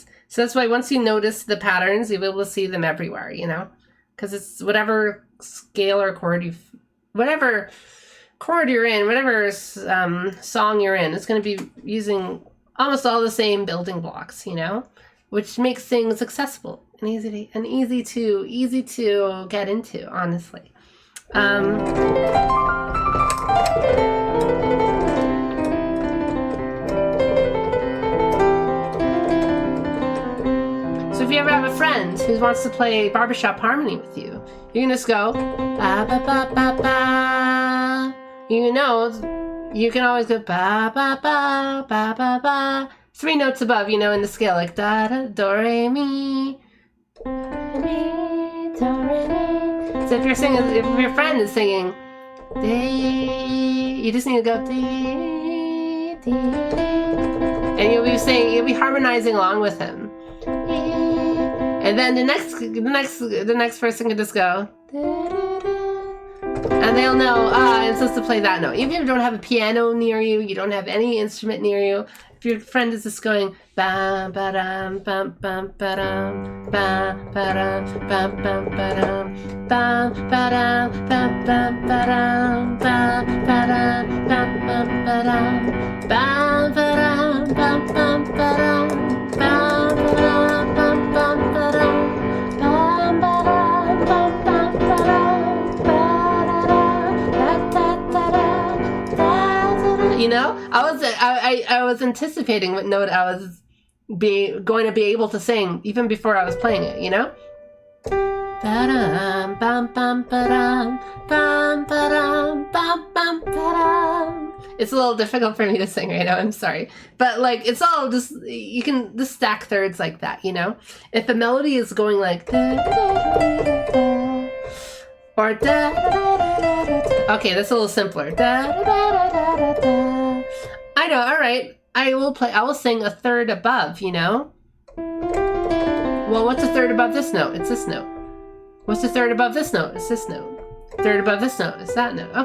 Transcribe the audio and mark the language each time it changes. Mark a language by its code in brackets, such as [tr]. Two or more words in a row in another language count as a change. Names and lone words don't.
[en] So that's why once you notice the patterns, you'll be able to see them everywhere, you know, because it's whatever scale or chord whatever chord you're in, whatever song you're in, it's going to be using almost all the same building blocks, you know, which makes things accessible and easy to get into, honestly. So if you ever have a friend who wants to play barbershop harmony with you, you can just go ba ba ba ba ba. You know, you can always go ba ba ba ba ba ba. 3 notes above, you know, in the scale, like da da do re mi, do re mi. So if your friend is singing, you just need to go dee, dee, and you'll be harmonizing along with him. And then the next person can just go, and they'll know, I'm supposed to play that note. Even if you don't have a piano near you, you don't have any instrument near you, if your friend is just going bam ba dum bum bum ba dum bam ba dum bum bum ba dum bam ba dum bum bum ba dum bam ba dum bum bum ba dum bam ba dum bum bum ba dum bam ba dum bum bum ba dum bam ba dum bum bum ba dum. You know, I was anticipating what note I was going to be able to sing even before I was playing it, you know? Ba-dum, bum, bum, ba-dum, bum, ba-dum, bum, bum, ba-dum. It's a little difficult for me to sing right now, I'm sorry. But like, it's all just, you can just stack thirds like that, you know? If the melody is going like da, da, da, da, da, or da, da, da, da, da. Okay, that's a little simpler. Da, da, da, da, da, da. I know, all right. I will sing a third above, you know? Well, what's a third above this note? It's this note. What's the third above this note? It's this note. Third above this note is that note.